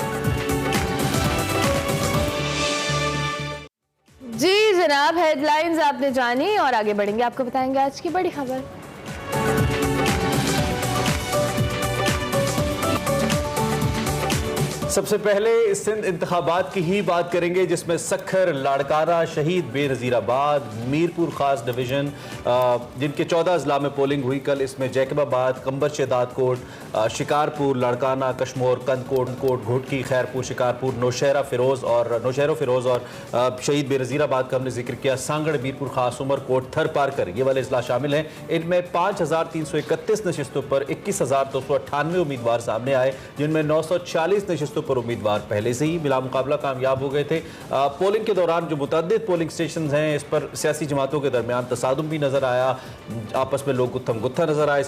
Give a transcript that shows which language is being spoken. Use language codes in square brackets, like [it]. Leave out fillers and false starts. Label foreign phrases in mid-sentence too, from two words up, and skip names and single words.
[ur] جی جناب، ہیڈلائنز آپ نے جانی اور آگے بڑھیں گے، آپ کو بتائیں گے آج کی بڑی خبر. سب سے پہلے سندھ انتخابات کی ہی بات کریں گے، جس میں سکھر، لاڑکانہ، شہید بینظیرآباد، میرپورخاص ڈویژن، جن کے 14 اضلاع میں پولنگ ہوئی کل. اس میں جیکب آباد، قمبر شہدادکوٹ، شکارپور، لاڑکانہ، کشمور، کندھکوٹ، گھوٹکی، خیرپور، شکارپور، نوشہرو فیروز اور شہید بینظیرآباد کا ہم نے ذکر کیا. سانگھڑ، میرپورخاص، عمرکوٹ، تھرپارکر, یہ والے اضلاع شامل ہیں. ان میں 5331 نشستوں پر 21,298 امیدوار سامنے آئے، جن میں 940 نشستوں پر امیدوار پہلے سے ہی ملا مقابلہ کامیاب ہو گئے تھے. پولنگ کے دوران جو متعدد پولنگ اسٹیشن ہیں، اس پر سیاسی جماعتوں کے درمیان تصادم بھی نظر آیا، آپس میں لوگ گتھم گتھا نظر آئے.